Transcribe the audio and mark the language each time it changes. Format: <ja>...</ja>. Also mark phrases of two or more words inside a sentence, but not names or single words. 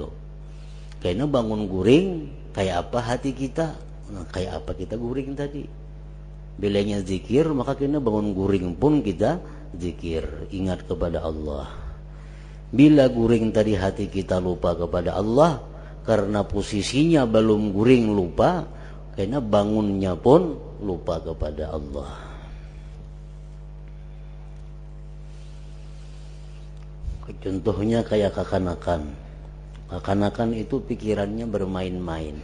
<bjn>Karena bangun guring, kayak apa hati kita? Nah, kayak apa kita guring tadi? Bilanya zikir, maka kena bangun guring pun kita zikir, ingat kepada Allah. Bila guring tadi hati kita lupa kepada Allah, karena posisinya belum guring lupa, karena bangunnya pun lupa kepada Allah.</bjn> <id>Contohnya kayak kekanakan. Kekanakan itu pikirannya bermain-main.</id>